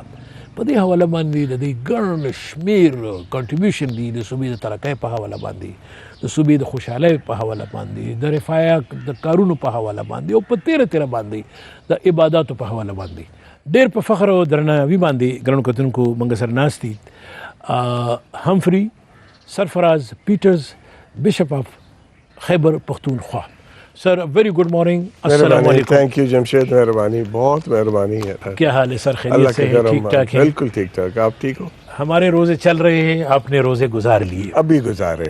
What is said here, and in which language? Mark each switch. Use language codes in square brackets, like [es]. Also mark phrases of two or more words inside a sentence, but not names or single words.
[ps] په دې حواله باندې د دې ګڼ شمیر کنټریبیوشن دی د صوبې د ترقۍ په حواله باندې، د صوبې د خوشحالۍ په حواله باندې، د رفایا د کارونو په حواله باندې او په تیره باندې د عباداتو په حواله باندې ډېر په فخر او درناوي باندې ګرانو کتونکو موږ سره ناست دي ہمفری سرفراز پیٹرز، [en] Bishop of [ps] خیبر پختونخوا. [en] Sir very good morning, [ar] السلام علیکم. [en] Thank you [ur] جمشید، مہربانی، بہت مہربانی ہے. کیا حال ہے سر؟ خیریت سے ہیں؟ ٹھیک ٹھاک ہیں؟ بالکل ٹھیک ٹھاک. آپ ٹھیک ہو؟ ہمارے روزے چل رہے ہیں، آپ نے روزے گزار لیے؟ ابھی گزارے